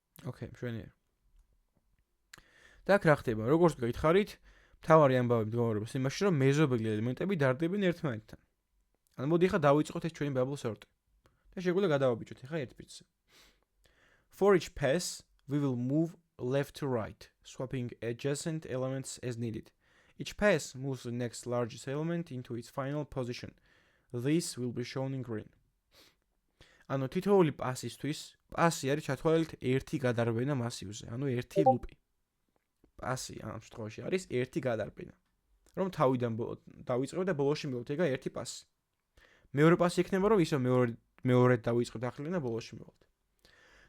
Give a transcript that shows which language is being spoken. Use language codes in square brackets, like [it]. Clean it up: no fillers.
[ka] ოკეი, მშვენიერ. და აქ რა ხდება? როგორც გითხარით, მთავარი ამბავი მდგომარეობს იმაში, რომ მეზობელი ელემენტები დარდებიან ერთმანეთთან. ანუ მოდი ხა დავიწყოთ ეს ჩვენი bubble sort. და შეგვიძლია გადავაბიჯოთ ხა ერთ ბიტზე. [en] For each pass, we will move left to right, swapping adjacent elements as needed. Each pass moves the next largest element into its final position. This will be shown in green. [ka] ანუ თითოეული პასისთვის, პასი არის ჩათვალეთ ერთი გადარბენა მასივზე, ანუ ერთი ლუპი. პასი ამ შემთხვევაში არის ერთი გადარბენა. რომ თავიდან დავიწყებ და ბოლოში მივხვდეთ ერთი პასი. მეორე პასი იქნება რომ ისო მეორედ დავიწყებ ახლიდან და ბოლოში მივხვდეთ.